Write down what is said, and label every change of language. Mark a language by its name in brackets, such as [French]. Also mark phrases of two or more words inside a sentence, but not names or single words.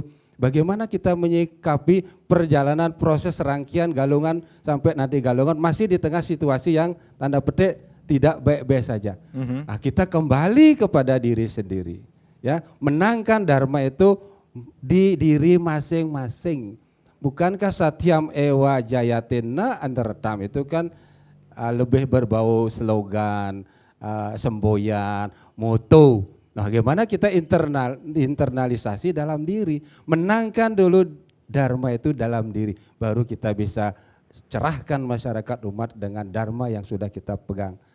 [Indonesian] Bagaimana kita menyikapi perjalanan proses rangkaian Galungan sampai nanti Galungan masih di tengah situasi yang tanda petik tidak baik-baik saja. Nah, kita kembali kepada diri sendiri. Ya, menangkan dharma itu di diri masing-masing. Bukankah [Sanskrit] satyam ewa jayatina antartam [Indonesian] itu kan lebih berbau slogan, semboyan, moto. Nah, bagaimana kita internalisasi dalam diri, menangkan dulu dharma itu dalam diri, baru kita bisa cerahkan masyarakat umat dengan dharma yang sudah kita pegang.